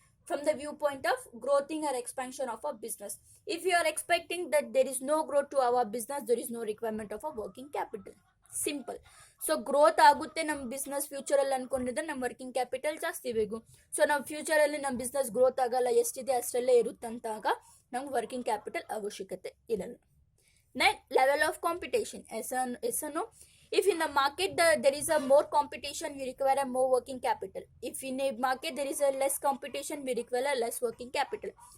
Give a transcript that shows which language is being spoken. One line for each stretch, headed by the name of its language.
English: From the viewpoint of growing or expansion of a business, if you are expecting that there is no growth to our business, there is no requirement of a working capital. Simple.
Kannada: So growth ಆಗುತ್ತೆ ನಮ್ಮ business ಫ್ಯೂಚರಲ್ಲಿ ಅನ್ಕೊಂಡಿದ್ರೆ ನಮ್ಮ working capital ಜಾಸ್ತಿ ಬೇಕು. So ನಮ್ಮ ಫ್ಯೂಚರಲ್ಲಿ ನಮ್ಮ business growth ಆಗಲ್ಲ, ಎಷ್ಟಿದೆ ಅಷ್ಟರಲ್ಲೇ ಇರುತ್ತಂತಾಗ ನಮ್ಗೆ ವರ್ಕಿಂಗ್ ಕ್ಯಾಪಿಟಲ್ ಅವಶ್ಯಕತೆ ಇರಲ್ಲ.
English: Next, level of competition. Yes or no? If in the market there is a more competition, we require a more working capital. If in a market there is a less competition, we require a less working capital.